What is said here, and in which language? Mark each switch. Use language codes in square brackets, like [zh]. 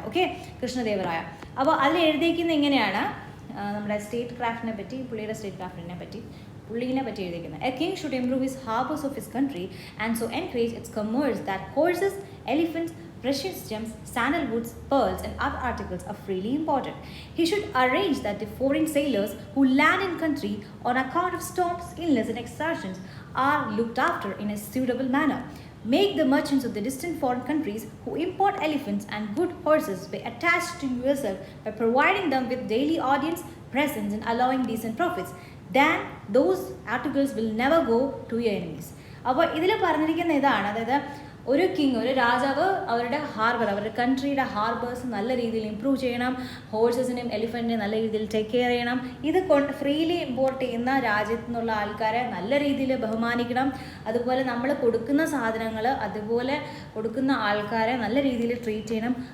[ml] Okay, Krishnadevaraya. അപ്പോൾ അതിൽ എഴുതിയിരിക്കുന്നത് ഇങ്ങനെയാണ് നമ്മുടെ സ്റ്റേറ്റ് ക്രാഫ്റ്റിനെ പറ്റി, പുള്ളിയുടെ സ്റ്റേറ്റ് ക്രാഫ്റ്റിനെ പറ്റി എഴുതിയിരിക്കുന്നത്. [en] A king should improve his harbours of his country and so encourage its commerce that horses, elephants, precious gems, sandalwoods, pearls and other articles are freely imported. He should arrange that the foreign sailors who land in country on account of storms, illness and excursions are looked after in a suitable manner. Make the merchants of the distant foreign countries who import elephants and good horses be attached to yourself by providing them with daily audience, presents and allowing decent profits. Then those articles will never go to your enemies. [ml] അപ്പോൾ ഇതിൽ പറഞ്ഞിരിക്കുന്ന ഇതാണ്, അതായത് ഒരു king, ഒരു രാജാവ് അവരുടെ അവരുടെ കൺട്രിയുടെ ഹാർബേഴ്സ് നല്ല രീതിയിൽ ഇമ്പ്രൂവ് ചെയ്യണം, ഹോഴ്സസിനെയും എലിഫൻറ്റിനെയും നല്ല രീതിയിൽ ടേക്ക് കെയർ ചെയ്യണം. ഇത് ഫ്രീലി ഇമ്പോർട്ട് ചെയ്യുന്ന രാജ്യത്തു നിന്നുള്ള ആൾക്കാരെ നല്ല രീതിയിൽ ബഹുമാനിക്കണം. അതുപോലെ നമ്മൾ കൊടുക്കുന്ന സാധനങ്ങൾ, അതുപോലെ കൊടുക്കുന്ന ആൾക്കാരെ നല്ല രീതിയിൽ ട്രീറ്റ് ചെയ്യണം.